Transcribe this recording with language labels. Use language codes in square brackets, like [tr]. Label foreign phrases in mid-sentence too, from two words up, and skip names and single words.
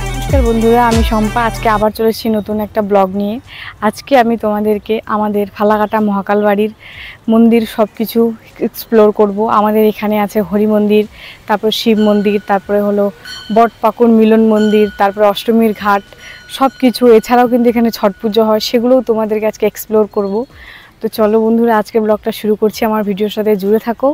[bn] নমস্কার বন্ধুরা আমি শম্পা আজকে আবার চলে এসেছি নতুন একটা ব্লগ নিয়ে। আজকে আমি তোমাদেরকে আমাদের ফালাকাটা মহাকাল বাড়ির মন্দির সবকিছু এক্সপ্লোর করব। আমাদের এখানে আছে হরি মন্দির, তারপর শিব মন্দির, তারপরে হলো বটপাকুর মিলন মন্দির, তারপর অষ্টমীর ঘাট সবকিছু। এছাড়াও কিন্তু এখানে ছট পুজো হয়, সেগুলোও তোমাদেরকে আজকে এক্সপ্লোর করব। তো চলো বন্ধুরা আজকে ব্লগটা শুরু করছি, আমার ভিডিওর সাথে জুড়ে থাকো।